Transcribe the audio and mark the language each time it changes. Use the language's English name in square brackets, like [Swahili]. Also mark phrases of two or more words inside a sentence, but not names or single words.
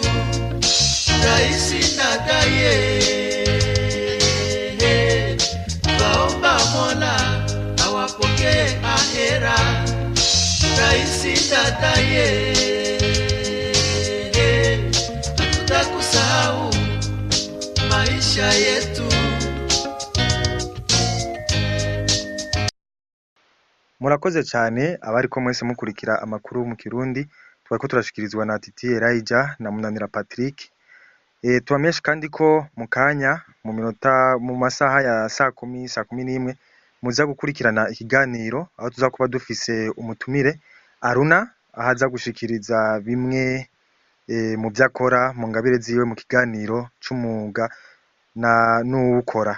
[Swahili] Rais Ndadaye, twaomba Mola awapokee ahera. Rais Ndadaye, hatutakusahau maisha yetu. [Rundi] Murakoze cyane abariko mwese mukurikira amakuru mu Kirundi, twariko turashikirizwa na Titi Elijah na Munanira Patrick. Tubamenyesha kandi ko mu kanya mu masaha ya saa 10:11 muza gukurikirana ikiganiro aho tuza kuba dufise umutumire Aruna ahaza gushikiriza bimwe mu byakora mu ngabire ziwe mu kiganiro c'umuga na n'uwukora.